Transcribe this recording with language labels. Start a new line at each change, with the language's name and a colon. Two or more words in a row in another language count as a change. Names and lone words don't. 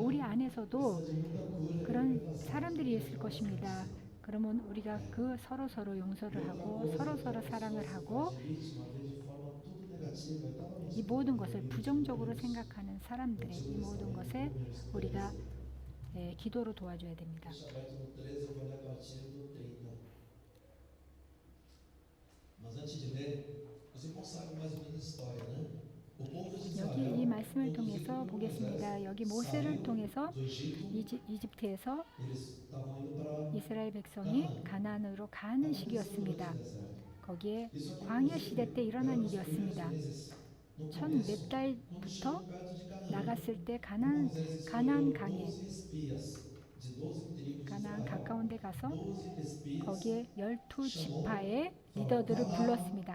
Korean: 우리 안에서도 그런 사람들이 있을 것입니다. 그러면 우리가 그 서로 용서를 하고 서로 사랑을 하고 이 모든 것을 부정적으로 생각하는 사람들의 이 모든 것에 우리가 기도로 도와줘야 됩니다.
Portuguese: Deixa aberto no 13, eu vou ler a partir do 30. Mas antes de ler, os irmãos sabem mais ou menos a história, né? O povo de Israel,
Korean: 여기 이 말씀을
Portuguese: quando os
Korean: 통해서
Portuguese: filhos de
Korean: 보겠습니다.
Portuguese: Moisés
Korean: 여기 모세를
Portuguese: saíram
Korean: 통해서
Portuguese: do Egito,
Korean: 이집트에서
Portuguese: eles estavam indo para
Korean: 이스라엘 백성이 가나안으로 가는 시기였습니다. 거기에 광야 시대 때 일어난 일이었습니다. 첫 몇 달부터 나갔을 때 가나안 강에 가나안 가까운 데 가서 거기에 12지파의 리더들을 불렀습니다.